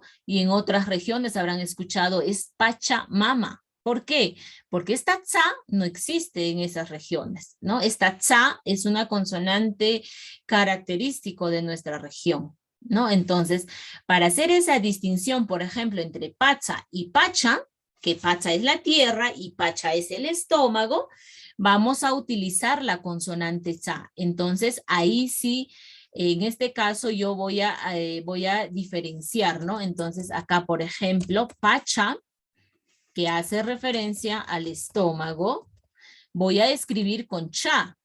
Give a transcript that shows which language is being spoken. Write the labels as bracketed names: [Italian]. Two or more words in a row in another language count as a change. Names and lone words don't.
[Spanish] Y en otras regiones habrán escuchado es Pachamama. ¿Por qué? Porque esta tsa no existe en esas regiones, ¿no? Esta tsa es una consonante característico de nuestra región, ¿no? Entonces, para hacer esa distinción, por ejemplo, entre pacha y pacha, que pacha es la tierra y pacha es el estómago, vamos a utilizar la consonante tsa. Entonces, ahí sí, en este caso yo voy a diferenciar, ¿no? Entonces, acá, por ejemplo, pacha, que hace referencia al estómago, voy a escribir con cha.